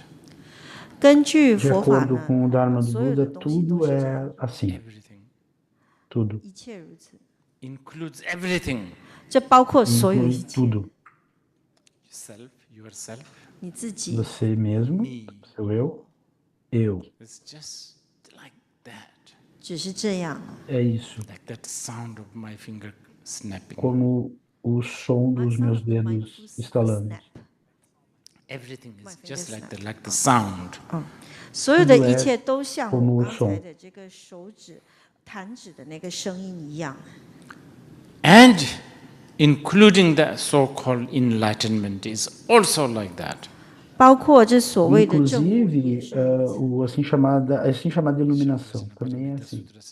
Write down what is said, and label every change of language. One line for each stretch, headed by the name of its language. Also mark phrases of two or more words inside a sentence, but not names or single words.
Chinese: 根据
Portuguese: De
Chinese: 佛法
Portuguese: acordo
Chinese: 呢，
Portuguese: com o Dharma do
Chinese: 所有的
Portuguese: Buda,
Chinese: 东西都
Portuguese: tudo
Chinese: 是这
Portuguese: é
Chinese: 样，
Portuguese: assim.
English: Everything
Portuguese: Tudo.
Chinese: 一切如此。
English: includes everything.
Chinese: 这包括所有一
Portuguese: Inclui
Chinese: 切。
Portuguese: tudo.
English: Yourself,
Chinese: 你自己，
Portuguese: Você mesmo, seu eu.
English: it's just like that.
Chinese: 只是这样。
Portuguese: É isso.
English: Like that sound of my finger snapping.
Portuguese: Como o som dos meus dedos estalando.
English: Everything is just like the sound.
Chinese: 所有的一切都像我刚才的这个手指弹指的那个声音一样。
English: And including the so-called enlightenment is also like that.
Chinese: 包括这所谓的正悟也
Portuguese: Inclusive,
Chinese: 是。
Portuguese: a assim chamada iluminação também é assim.